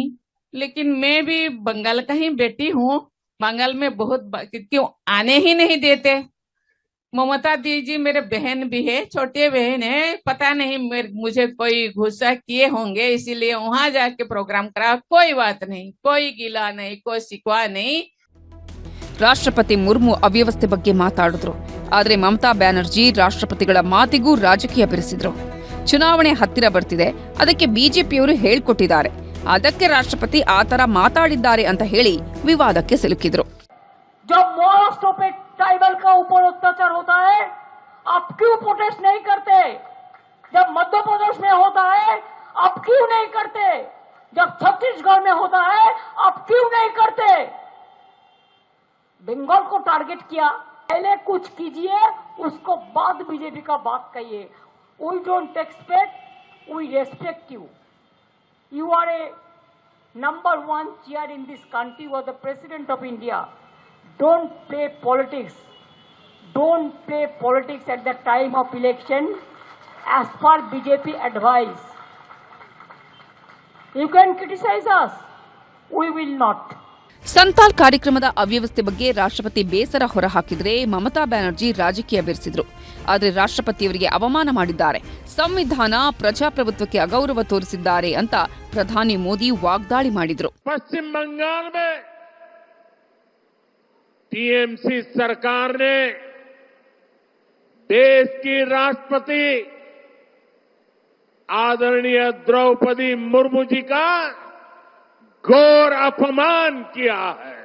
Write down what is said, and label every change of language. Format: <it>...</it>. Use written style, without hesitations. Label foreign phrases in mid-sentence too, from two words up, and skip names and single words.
<hi>लेकिन मैं भी बंगाल का ही बेटी हूँ, बंगाल में बहुत क्यों आने ही नहीं देते। ममता दीदी मेरे बहन भी है, छोटे बहन है, पता नहीं मुझे कोई गुस्सा किए होंगे, इसीलिए वहां जाके प्रोग्राम करा। कोई बात नहीं, कोई गिला नहीं, कोई शिकवा नहीं।</hi> <kn>ರಾಷ್ಟ್ರಪತಿ ಮುರ್ಮು ಅವ್ಯವಸ್ಥೆ ಬಗ್ಗೆ ಮಾತಾಡಿದ್ರು. ಆದರೆ ಮಮತಾ ಬ್ಯಾನರ್ಜಿ ರಾಷ್ಟ್ರಪತಿಗಳ ಮಾತಿಗೂ ರಾಜಕೀಯ ಬೆರೆಸಿದ್ರು. ಚುನಾವಣೆ ಹತ್ತಿರ ಬರ್ತಿದೆ, ಅದಕ್ಕೆ ಬಿಜೆಪಿಯವರು ಹೇಳ್ಕೊಟ್ಟಿದ್ದಾರೆ, ಅದಕ್ಕೆ ರಾಷ್ಟ್ರಪತಿ ಆ ತರ ಮಾತಾಡಿದ್ದಾರೆ ಅಂತ ಹೇಳಿ ವಿವಾದಕ್ಕೆ ಸಿಲುಕಿದ್ರು.</kn> <hi>जब महाराष्ट्र पे ट्राइबल का ऊपर अत्याचार होता है, आप क्यों प्रोटेस्ट नहीं करते? जब मध्य प्रदेश में होता है, आप क्यों नहीं करते? जब छत्तीसगढ़ में होता है, आप क्यों नहीं करते? बंगाल को टारगेट किया, पहले कुछ कीजिए, उसको बाद बीजेपी का बात कहिए।</hi> <en>We don't expect, we respect you. You are a number one chair in this country, you are the president of India. Don't play politics. Don't play politics at the time of election as per BJP advice. You can criticize us. We will not.</en> <kn>ಸಂತಾಲ್ ಕಾರ್ಯಕ್ರಮದ ಅವ್ಯವಸ್ಥೆ ಬಗ್ಗೆ ರಾಷ್ಟ್ರಪತಿ ಬೇಸರ ಹೊರಹಾಕಿದ್ರೆ ಮಮತಾ ಬ್ಯಾನರ್ಜಿ ರಾಜಕೀಯ ಬೆರೆಸಿದ್ರು. ಆದರೆ ರಾಷ್ಟ್ರಪತಿಯವರಿಗೆ ಅವಮಾನ ಮಾಡಿದ್ದಾರೆ, ಸಂವಿಧಾನ ಪ್ರಜಾಪ್ರಭುತ್ವಕ್ಕೆ ಅಗೌರವ ತೋರಿಸಿದ್ದಾರೆ ಅಂತ ಪ್ರಧಾನಿ ಮೋದಿ ವಾಗ್ದಾಳಿ ಮಾಡಿದ್ರು.</kn> <hi>पश्चिम बंगाल में टीएमसी सरकार ने देश की राष्ट्रपति आदरणीय द्रौपदी मुर्मू जी का घोर अपमान किया है।</hi>